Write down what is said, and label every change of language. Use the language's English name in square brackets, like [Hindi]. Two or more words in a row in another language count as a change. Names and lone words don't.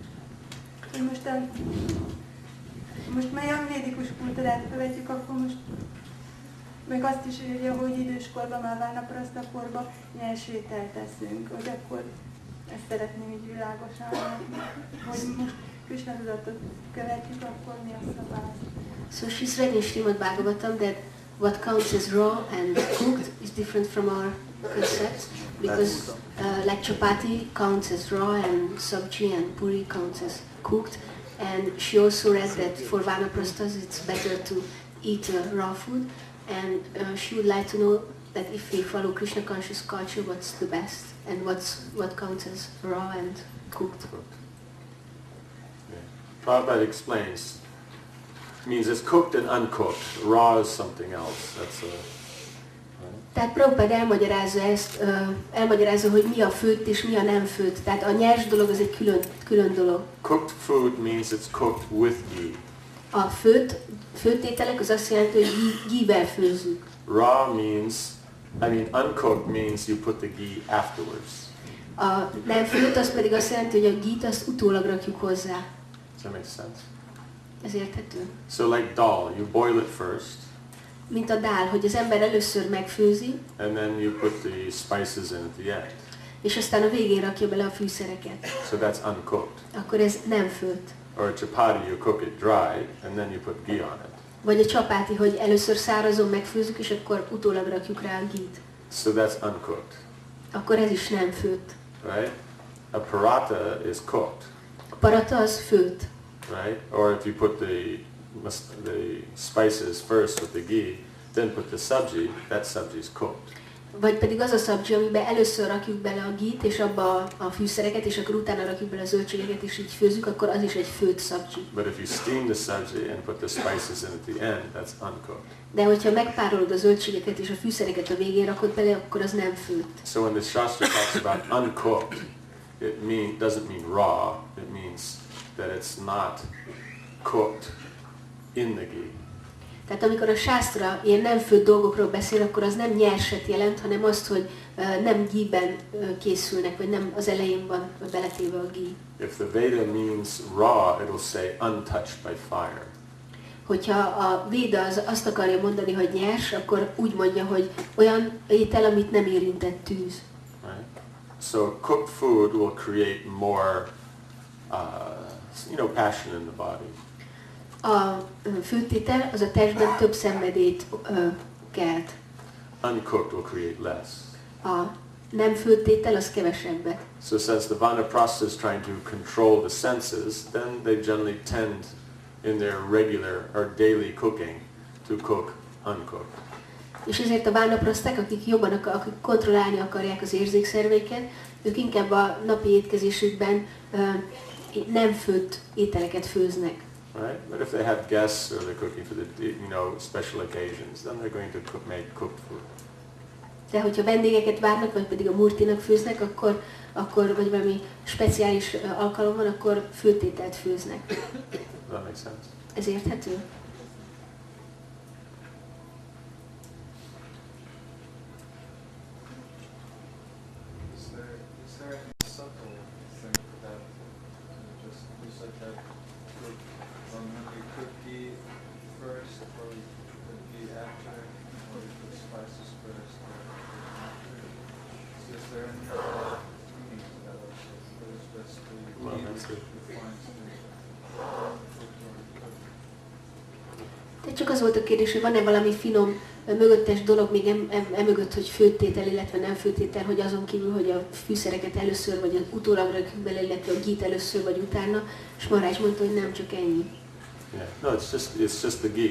[Hungarian] Most olyan védikus kultúrát követjük, akkor most meg azt is írja, hogy időskorban már várnaparasztakorban nyers ételt teszünk, hogy akkor ezt szeretném így világosan látni, hogy most Krishna tudatot követjük, akkor mi a szabály. [English] So she's read in Srimad Bhagavatam that what counts as raw and cooked is different from our concepts, because like chapati counts as raw and sabji and puri counts as cooked, and she also read that for vanaprasthas it's better to eat raw food, and she would like to know that if we follow Krishna conscious culture, what's the best and what counts as raw and cooked. Yeah. Prabhupada explains. Means it's cooked and uncooked. Raw is something else. That's a. [Hungarian] Tehát Prabhupada elmagyarázza, hogy mi a főtt és mi a nem főtt. Tehát a nyers dolog az egy külön dolog. [English] Cooked food means it's cooked with ghee. [Hungarian] A főtt ételek az azt jelenti, hogy ghee-vel főzzük. [English] Raw means, uncooked means you put the ghee afterwards. [Hungarian] A nem főtt az pedig azt jelenti, hogy a ghee-t azt utólag rakjuk hozzá. [English] Does that make sense? [Hungarian] Ez érthető? [English] So like dal, you boil it first. [Hungarian] Mint a dál, hogy az ember először megfőzi, [English] And then you put the spices in at the end. [Hungarian] és aztán a végén rakja bele a fűszereket. [English] So that's uncooked. [Hungarian] Akkor ez nem főtt. [English] Or a chapati, you cook it dry, and then you put ghee on it. [Hungarian] Vagy a csapáti, hogy először szárazon megfőzzük, és akkor utólag rakjuk rá a ghee-t. [English] So that's uncooked, [Hungarian] Akkor ez is nem főtt. [English] right? A paratha is cooked, [Hungarian] A parata az főtt. [English] right? Or if you put the spices first with the ghee, then put the sabji, that sabji is cooked. [Hungarian] Vagy pedig az a szabzsi, amiben először rakjuk bele a git, és abba a fűszereket, és akkor utána rakjuk bele a zöldségeket, és így főzzük, akkor az is egy főtt szabzsi. [English] But if you steam the sabzi and put the spices in at the end, that's uncooked. [Hungarian] De hogyha megpárolod a zöldségeket és a fűszereket a végén rakod bele, akkor az nem főtt. [English] So when the Shastra talks about uncooked, it doesn't mean raw, it means that it's not cooked in the ghee. [Hungarian] Tehát amikor a sásztra ilyen nem főtt dolgokról beszél, akkor az nem nyerset jelent, hanem azt, hogy nem gíben készülnek, vagy nem az elején van beletéve a gí. [English] If the Veda means raw, it'll say untouched by fire. [Hungarian] Hogyha a Véda azt akarja mondani, hogy nyers, akkor úgy mondja, hogy olyan étel, amit nem érintett tűz. [English] Right? So cooked food will create more, passion in the body. [Hungarian] A főtt étel az a testben több szenvedélyt kelt. [English] Uncooked will create less. [Hungarian] A nem főtt étel az kevesebbet. [English] So since the Vanaprastha is trying to control the senses, then they generally tend in their regular or daily cooking to cook uncooked. [Hungarian] És ezért a vánapraszták, akik akik kontrollálni akarják az érzékszerveiket, ők inkább a napi étkezésükben nem főtt ételeket főznek. [English] Right? But if they have guests or they're cooking for the special occasions, then they're going to make cooked food. [Hungarian] De hogyha vendégeket várnak, vagy pedig a murtinak főznek, akkor vagy valami speciális alkalom van, akkor főtt ételt főznek. [English] Does that make sense? [Hungarian] Ez érthető? [English] Is there any subtle thing that just is like that cook you cook ghee first or you put ghee after or you put spices first or after? Is there any other meaning to that also? Or is just the Well, ghee that's which it. defines the cooked or uncooked? [Hungarian] De csak az volt a kérdés, hogy van-e valami finom mögöttes dolog még emögött, hogy főttétel, illetve nem főttétel, hogy azon kívül, hogy a fűszereket először, vagy utólag rakjuk bele, illetve a gít először, vagy utána, és Marázs mondta, hogy nem csak ennyi. [English] Yeah. No, it's just the ghee.